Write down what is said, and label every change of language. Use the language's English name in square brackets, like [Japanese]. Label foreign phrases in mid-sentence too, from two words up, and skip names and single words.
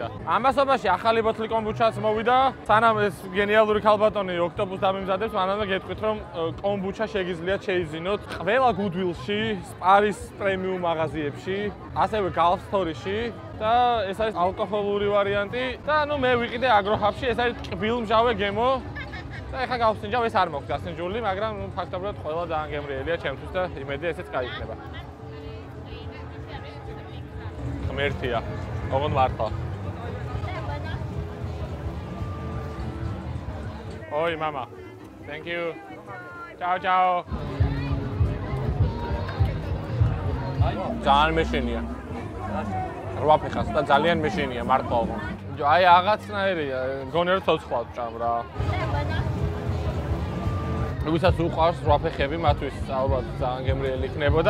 [Georgian] ამასობაში ახალი ბოთლი კომბუჩაც მოვიდა. სანამ ეს გენიალური ქალბატონი ოქტოპუსს დამიმზადებს, მანამდე გეტყვით, რომ კომბუჩა შეგიძლიათ შეიძინოთ ყველა გუდვილში, სპარის პრემიუმ მაღაზიებში, ასევე Gulf Store-ში და ეს არის ალკოჰოლური ვარიანტი და ნუ მე ვიყიდე აგროჰაბში, ეს არის ტკბილმჟავე გემო. და ეხლა გავსინჯავ, ეს არ მოხდა დასინჯული, მაგრამ ნუ ფაქტობრივად ყველა ძალიან გემრიელია ჩემთვის და იმედი ესეც გაიქნება. ღმერთია, ოღონდ მართლა. oi mama. [English] Thank you. Ciao. [Georgian] ძალიან მეშინია. რვა ფეხას და ძალიან მეშინია მართლა ოღონდ. აი რაღაცნაირია, მგონი რომ ცოცხლად ჭამ რა. ვისაც უყვარს რვა ფეხები, მათთვის ალბათ ძალიან გემრიელი იქნებოდა.